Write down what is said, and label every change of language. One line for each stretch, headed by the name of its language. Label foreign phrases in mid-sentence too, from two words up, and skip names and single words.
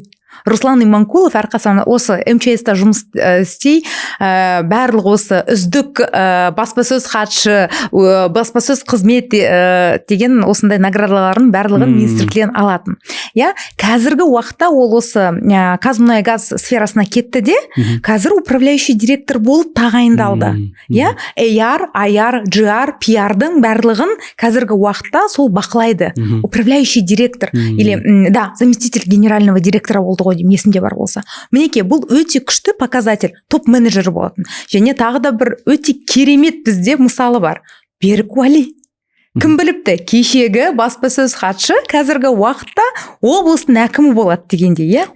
Kazakh: Руслан Иманқұлов әрқасында осы МЧС-та жұмыс істей, барлық осы үздік баспасөз хатшы, баспасөз қызмет деген осындай наградаларын барлығын министрліктен алатын. Қазіргі уақытта ол осы Қазмұнайгаз сферасына кетті де, қазір
Russian: управляющий директор
Kazakh: болып тағайындалды. AR, IR, GR, PR-дың барлығын қазіргі уақытта сол бақылайды.
Russian: Управляющий директор, или заместитель генерального директора
Kazakh: болды ғой, есімде бар болса. Мінеке, бұл өте күшті показатель, топ-менеджер болатын. Және тағы да бір өте керемет бізде мысалы бар. Берік Уәли. Кім біліпті, кешегі баспасөз хатшы қазіргі уақытта облыстың әкімі болады дегенде,